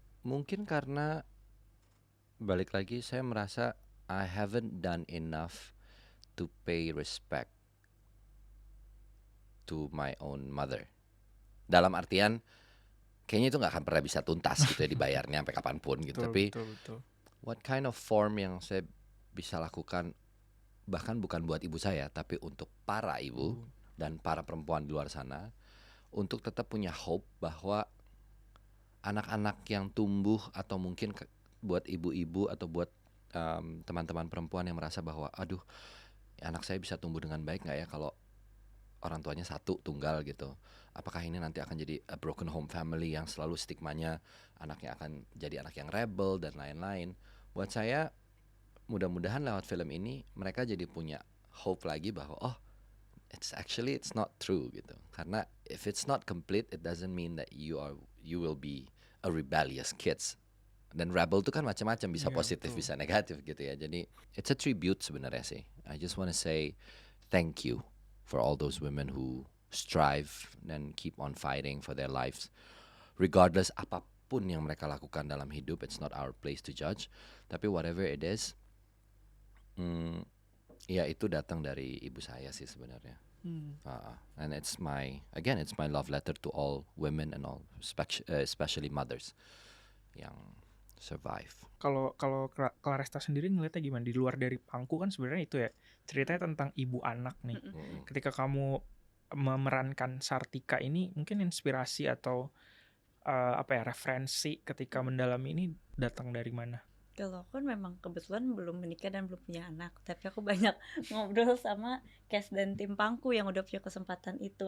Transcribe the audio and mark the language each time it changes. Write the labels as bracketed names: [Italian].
[Indonesian] Mungkin karena balik lagi saya merasa [English] I haven't done enough to pay respect to my own mother. [Indonesian] Dalam artian kayaknya itu nggak akan pernah bisa tuntas gitu ya dibayarnya sampai kapanpun gitu. Tapi betul. [English] What kind of form [Indonesian] yang saya bisa lakukan, bahkan bukan buat ibu saya, tapi untuk para ibu dan para perempuan di luar sana, untuk tetap punya hope bahwa anak-anak yang tumbuh, atau mungkin buat ibu-ibu atau buat teman-teman perempuan yang merasa bahwa aduh anak saya bisa tumbuh dengan baik nggak ya kalau orang tuanya satu tunggal gitu. Apakah ini nanti akan jadi [English] a broken home family [Indonesian] yang selalu stigmanya anaknya akan jadi anak yang rebel dan lain-lain. Buat saya mudah-mudahan lewat film ini mereka jadi punya hope lagi bahwa [English] oh it's not true [Indonesian] gitu. [English] Karena if it's not complete, it doesn't mean that you will be a rebellious kids. [Indonesian] Dan rebel itu kan macam-macam, bisa positif bisa negatif gitu ya. Jadi [English] it's a tribute [Indonesian] sebenarnya sih. [English] I just wanna say thank you for all those women who strive and keep on fighting for their lives, regardless [Indonesian] apapun yang mereka lakukan dalam hidup. [English] It's not our place to judge, [Indonesian] tapi [English] whatever it is, [Indonesian] ya itu datang dari ibu saya sih sebenarnya. [English] And it's my love letter to all women and all especially mothers yang survive. [Indonesian] Kalau Claresta sendiri ngeliatnya gimana? Di luar dari Pangku kan sebenarnya itu ya ceritanya tentang ibu anak nih. Ketika kamu memerankan Sartika ini, mungkin inspirasi atau referensi ketika mendalami ini datang dari mana? Kalau aku memang kebetulan belum menikah dan belum punya anak, tapi aku banyak ngobrol sama cast dan tim Pangku yang udah punya kesempatan itu.